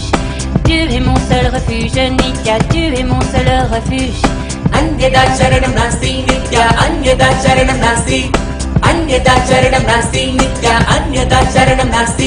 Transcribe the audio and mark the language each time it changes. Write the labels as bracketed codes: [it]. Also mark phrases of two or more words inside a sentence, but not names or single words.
[fr] Tu es mon seul refuge, Nithya, tu es mon seul refuge. [sa] Anyada charanam nasti, Nithya, anyada charanam nasti. Anyada charanam nasti, Nithya, anyada charanam nasti.